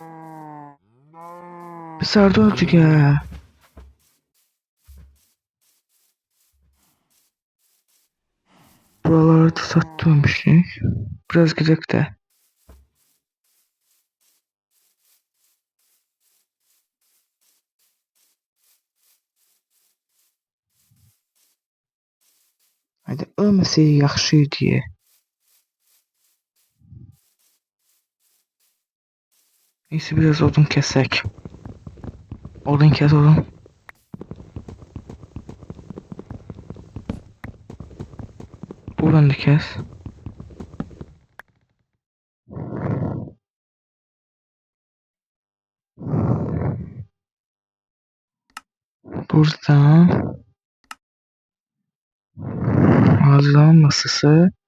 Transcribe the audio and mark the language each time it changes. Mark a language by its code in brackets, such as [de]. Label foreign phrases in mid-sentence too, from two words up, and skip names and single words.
[az] Biz harda öldük hə. Buraları da satmışıq. Biraz gedək də. Hadi ölməsəydi yaxşı idi. Neyse biraz odun kesək. Odun kes odun. Buradan da kes. Buradan hazırlama masası.